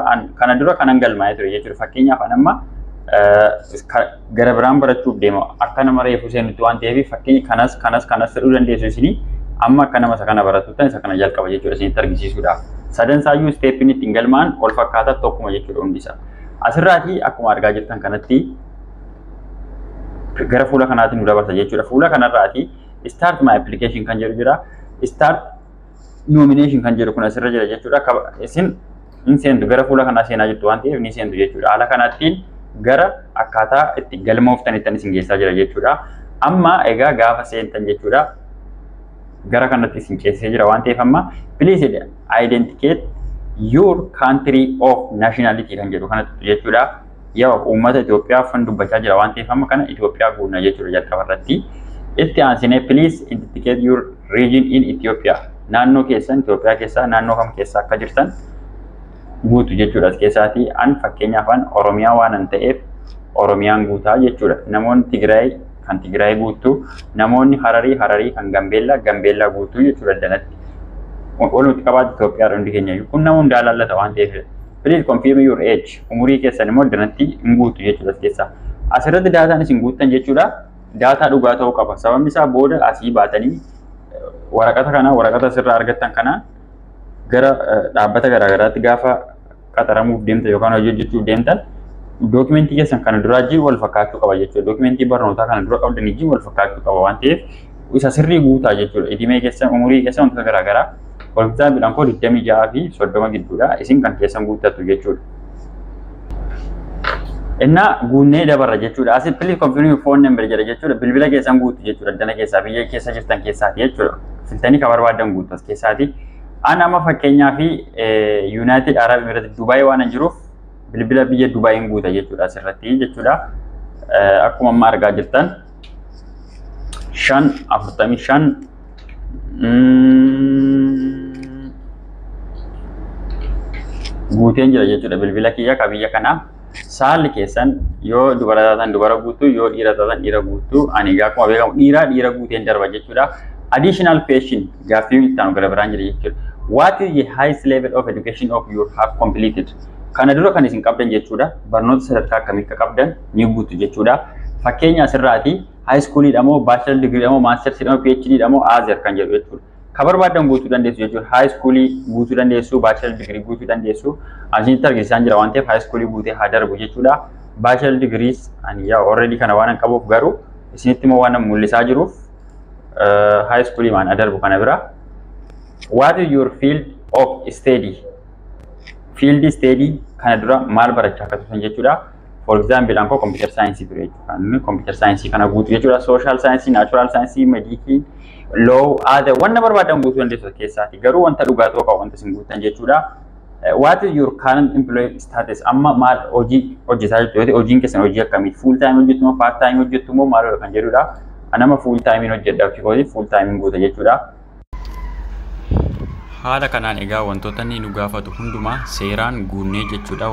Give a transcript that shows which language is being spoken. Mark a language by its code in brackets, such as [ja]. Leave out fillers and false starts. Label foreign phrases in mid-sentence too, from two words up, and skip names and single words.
[om] Kana dura kanan galmaa'ee ture jechuudha. Fakkeenyaaf amma gara biraan barachuuf deema akka nama reefu seenutti waan ta'eef fakkeenya kanas fedhuu dandeessu isinii amma akka nama isa kana barattuutan isa kana jalqaba jechuudha isinitti argisiisuudhaaf. Sadan saayyuu steeppiin ittiin galmaan wal fakkaataa tokkuma jechuudha hundi isaa. Asirraatii akkuma argaa jirtan kanatti gara fuula kanaatti nu dabarsa jechuudha. Fuula kanarraati [en] start my application [om] kan jedhu jira. [en] Start nomination [om] kan jedhu kun asirra jira jechuudha. Isin hin seentu gara fuula kanaa seenaa jirtu waan ta'eef ni seentu jechuudha. Haala kanattiin gara akkaataa itti galmooftanittan isin geessaa jira jechuudha. Amma egaa gaafa seentan jechuudha gara kanatti isin ceesisee jira waan ta'eef amma [en] please identify your country of nationality [om] kan jedhu kanatti jechuudha. Yoo uummata Itoophiyaa fan dubbachaa jira waan ta'eef amma kana Itoophiyaa guunna jechuudha jalqaba irratti. Itti aansinee [en] please indicate your region in Ethiopia. [om] Naannoo keessan Itoophiyaa keessaa naannoo kam keessa akka jirtan guutu jechuudha. As keessaati an fakkeenyaaf an Oromiyaa waan an ta'eef Oromiyaan guutaa jechuudha. Namoonni Tigraay kan Tigraay guutuu, namoonni Hararii kan Gambeellaa guutuu jechuudha danatti. Walumaa qabaatti Itoophiyaa hundi keenya kun nama hundaa laallata waan ta'eef. [en] Please confirm your age. [om] Umurii keessan immoo danatti hin guutu jechuudha as keessaa. Asirratti daataan isin guuttan jechuudha. Daataa dhugaa ta'uu qaba. Sababni isaa booda asii baatanii waraqata sirraa argattan kana gara dhaabbata garaagaraatti gaafa qaxaramuuf deemtan yookaan hojii hojjechuuf deemtan dookimentii keessan kana duraa jiru wal fakkaachuu qaba jechuudha. Dookimentii barnootaa kana dura qabdanii jiru wal fakkaachuu qaba waan ta'eef isa sirrii guutaa jechuudha. Idimee keessan umurii keessan wantoota garaagaraa walqixxaa midhaan koo 26 fi 30 gidduudha isin kan keessan guuttatu jechuudha. Innaa guunnee dabarra jechuudha. Asii [en] please confirm your phone number [om] jedha jechuudha. Bilbila keessan guutu jechuudha. Dana keessaa biyya keessa jirtan keessaati jechuudha. Filtanii kan barbaadan guutu as keessaati. An amma fakkeenyaa fi [en] United Arab Emirates [om] Dubai waan jiruuf bilbila biyya Dubaiin guuta jechuudha asirratti jechuudha. Akkuma amma argaa jirtan 545 guuteen jira jechuudha bilbila kiyya ka biyya kanaa. Saalli keessan yoo dubara taatan dubara guutuu yoo dhiira taatan dhiira guutuu ani egaa akkuma beekamu dhiira guuteen darba jechuudha. [en] Additional question [om] gaaffii itti aanu gara biraan jira jechuudha. [en] What is the highest level of education of you have completed? [om] Kana dura kan isin qabdan jechuudha. Barnoota sadarkaa akkamii akka qabdan ni guutu jechuudha. Fakkeenya asirraati high schoolii dhamoo [en] bachelor degree [om] dhamoo [en] master's dhamoo PhD [om] dhamoo azer kan jedhu jechuudha. Ka barbaadan guutuu dandeessu jechuudha. High schoolii guutuu dandeessu, [en] bachelor degree [om] guutuu dandeessu. Asinitti argisiisaan jira waan ta'eef high schoolii guutee haa darbu jechuudha. [en] Bachelor degrees [om] ani yaa already kana waan qabuuf garuu isinitti immoo waan mul'isaa jiruuf high schoolii maan adarbu kana bira. [en] What is your field of study? Field study [om] kana dura maal barachaa akka turtan jechuudha. [en] For example, anko computer science ture jechuudha. [om] Computer science kana guutuu jechuudha. [en] Social science, natural science, medicine, law, other [om] wanna barbaadan guutuu dandeessu keessaati. Garuu wanta dhugaa ta'uu qaba wanta isin guutan jechuudha. [en] What is your current employee status? [om] Amma maal hojii hojjetaa jirtu? Hojiin keessan hojii akkamii? [en] Full time [om] hojjettu moo [en] part time [om] hojjettu moo maal kan jedhudha. Anama [en] full time [om] hojjedha fi [en] full time [om] guuta jechuudha. Haala kanaan egaa wantoota inni nu gaafatu hundumaa seeraan guunnee jechuudha.